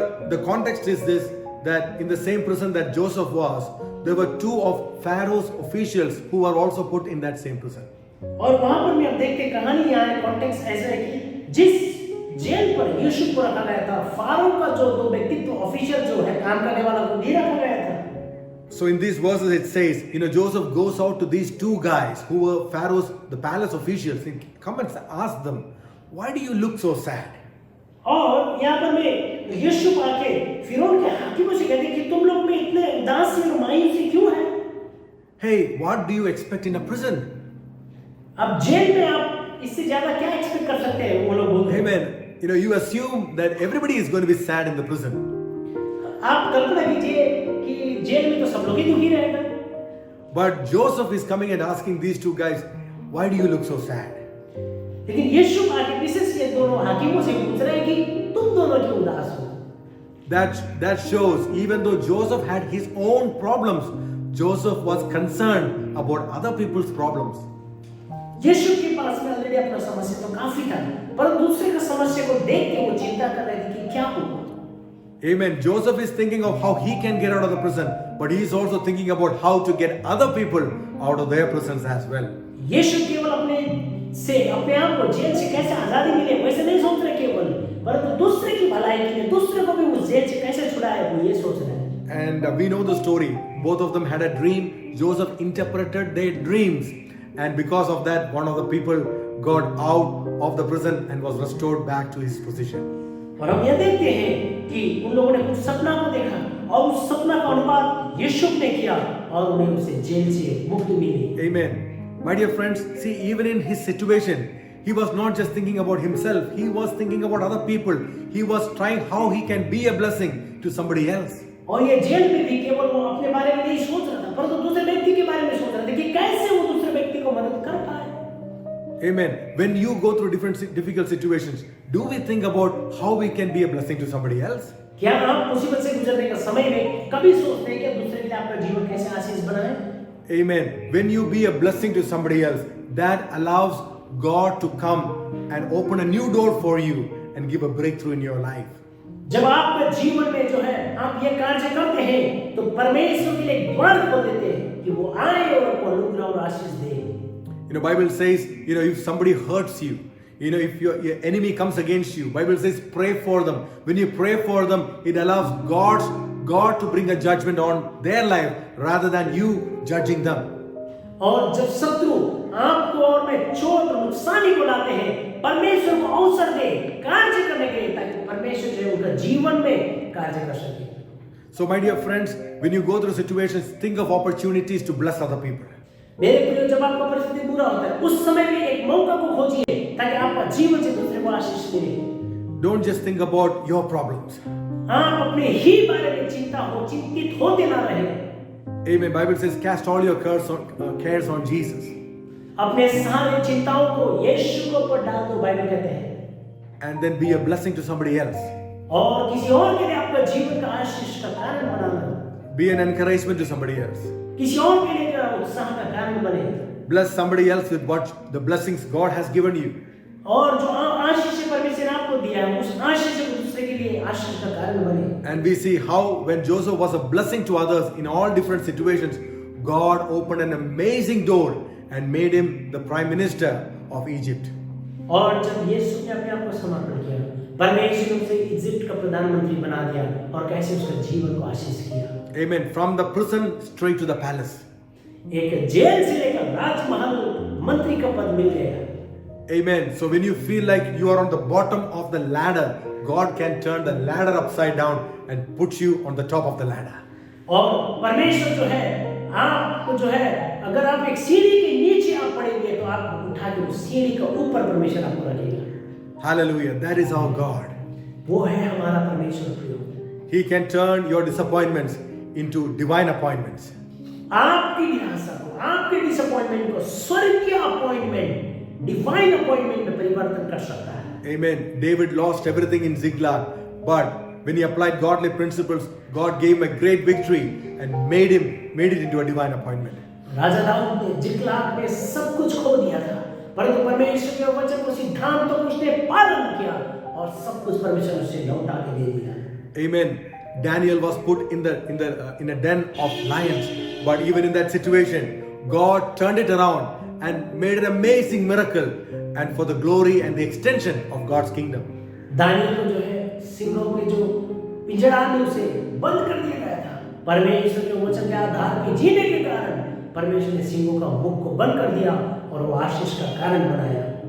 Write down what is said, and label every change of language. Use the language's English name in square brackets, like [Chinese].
[English] the context is this, that in the same prison that Joseph was, there were 2 of Pharaoh's officials who were also put in that same prison. [Hindi] और वहां पर भी आप देखते हैं, कहानी यहाँ है, कॉन्टेक्स्ट ऐसा है कि जिस जेल पर यूसुफ को रखा गया था, फारो का जो 2 व्यक्तित्व ऑफिशियल जो है, काम करने वाला, को भी रखा गया था। [English] So in these verses it says, Joseph goes out to these 2 guys who were Pharaoh's, the palace officials, and come and ask them, why do you look so sad? [Hindi] और यहाँ पर में यूसुफ आके फिरौन के हाकिमों से कहते हैं कि तुम लोग में इतने उदासी और मायूसी क्यों है? [English] Hey, what do you expect in a prison? [Hindi] अब जेल में आप इससे ज्यादा क्या एक्सपेक्ट कर सकते हैं? वो लोग बोलते हैं। [English] Amen. You assume that everybody is going to be sad in the prison. [Hindi] आप कल्पना कीजिए कि जेल में तो सब लोग ही दुखी रहेगा। [English] But Joseph is coming and asking these 2 guys, why do you look so sad? [Hindi] लेकिन यीशु आके विशेष ये दोनों हाकिमों से पूछ रहे हैं कि तुम दोनों क्यों उदास हो? [English] That shows, even though Joseph had his own problems, Joseph was concerned about other people's problems. [Hindi] यीशु के पास में ऑलरेडी अपना समस्या तो काफी था, पर दूसरे का समस्या को देख के वो चिंता कर रहे थे कि क्या होगा। [English] Amen. Joseph is thinking of how he can get out of the prison, but he is also thinking about how to get other people out of their prisons as well. [Hindi] यीशु केवल अपने आप को जेल से कैसे आजादी मिले वैसे नहीं सोच रहे केवल, परंतु दूसरे की भलाई के लिए, दूसरे को भी उस जेल से कैसे छुड़ाए वो ये सोच रहे हैं। [English] And we know the story. Both of them had a dream. Joseph interpreted their dreams, and because of that, one of the people got out of the prison and was restored back to his position. [Hindi] और हम यह देखते हैं कि उन लोगों ने कुछ सपना को देखा और उस सपना का अनुवाद यीशु ने किया और उन्हें उसे जेल से मुक्ति मिली। [English] Amen. My dear friends, see, even in his situation, he was not just thinking about himself, he was thinking about other people. He was trying how he can be a blessing to somebody else. [Hindi] और ये jail में भी केवल वो अपने बारे में नहीं सोच रहा था, परंतु दूसरे व्यक्ति के बारे में सोच रहा था कि कैसे वो दूसरे व्यक्ति को मदद कर पाए। [English] Amen. When you go through difficult situations, do we think about how we can be a blessing to somebody else? [Hindi] क्या आप मुसीबत से गुजरने के समय में कभी सोचते हैं कि दूसरे के लिए आपका जीवन कैसे आशीष बनाएं? [English] Amen. When you be a blessing to somebody else, that allows God to come and open a new door for you and give a breakthrough in your life. [Hindi] जब आपके जीवन में जो है आप ये कार्य करते हैं तो परमेश्वर के लिए एक द्वार खोल देते हैं कि वो आए और आपको अनुग्रह और आशीष दे। [English] Bible says, if somebody hurts you, if your enemy comes against you, Bible says pray for them. When you pray for them, it allows God to bring a judgment on their life rather than you judging them. [Hindi] और जब शत्रु आपको और में चोट और नुकसानी को लाते हैं, परमेश्वर को अवसर दे कार्य करने के लिए ताकि परमेश्वर जो है उनका जीवन में कार्य कर सके। [English] So my dear friends, when you go through situations, think of opportunities to bless other people. [Hindi] मेरे प्रिय, जब आपका परिस्थिति बुरा होता है उस समय में एक मौका को खोजिए ताकि आपका जीवन से दूसरे को आशीष मिले। [English] Don't just think about your problems. [Hindi] आप अपने ही बारे में चिंतित होते ना रहें। [English] Amen. Bible says cast all your cares on Jesus. [Hindi] अपने सारे चिंताओं को यीशु के ऊपर डाल दो, बाइबल कहते हैं। [English] And then be a blessing to somebody else. [Hindi] और किसी और के लिए आपका जीवन का आशीष का कारण बनाना। [English] Be an encouragement to somebody else. [Hindi] किसी और के लिए उत्साह का कारण बने। [English] Bless somebody else with what the blessings God has given you. [Hindi] और जो आशीष परमेश्वर ने आपको दिया है उस आशीष को दूसरे के लिए आशीष का कारण बने। [English] And we see how when Joseph was a blessing to others in all different situations, God opened an amazing door and made him the prime minister of Egypt. [Hindi] और जब यीशु ने अपने आप को समर्पण किया, परमेश्वर ने उसे इजिप्ट का प्रधानमंत्री बना दिया और कैसे उसका जीवन को आशीष किया। [English] Amen. From the prison straight to the palace. [Hindi] एक जेल से लेकर राजमहल मंत्री का पद मिल गया। [English] Amen. So when you feel like you are on the bottom of the ladder, God can turn the ladder upside down and put you on the top of the ladder. [Hindi] और परमेश्वर जो है आपको जो है अगर आप एक सीढ़ी के नीचे आप पड़ेंगे तो आपको उठा के उस सीढ़ी का ऊपर परमेश्वर आपको रखेगा। [English] Hallelujah. That is our God. [Hindi] वो है हमारा परमेश्वर प्रिय। [English] He can turn your disappointments into divine appointments. [Hindi] आपकी निराशा को, आपके डिसअपॉइंटमेंट को स्वर्गीय अपॉइंटमेंट, डिवाइन अपॉइंटमेंट में परिवर्तन कर सकता है। [English] Amen. David lost everything in Ziklag, but when he applied godly principles, God gave him a great victory and made it into a divine appointment. [Hindi] राजा दाऊद ने जिकलाग में सब कुछ खो दिया था, परंतु परमेश्वर के वचन को, सिद्धांतों को उसने पालन किया और सब कुछ परमेश्वर ने उसे लौटा के दे दिया। [English] Amen. Daniel was put in a den of lions, but even in that situation, God turned it around and made an amazing miracle, and for the glory and the extension of God's kingdom. [Hindi] Daniel को जो है सिंहों के जो पिंजड़ा में उसे बंद कर दिया गया था, परमेश्वर के वचन के आधार पर जीने के कारण परमेश्वर ने सिंहों का मुख को बंद कर दिया और वो आशीष का कारण बनाया।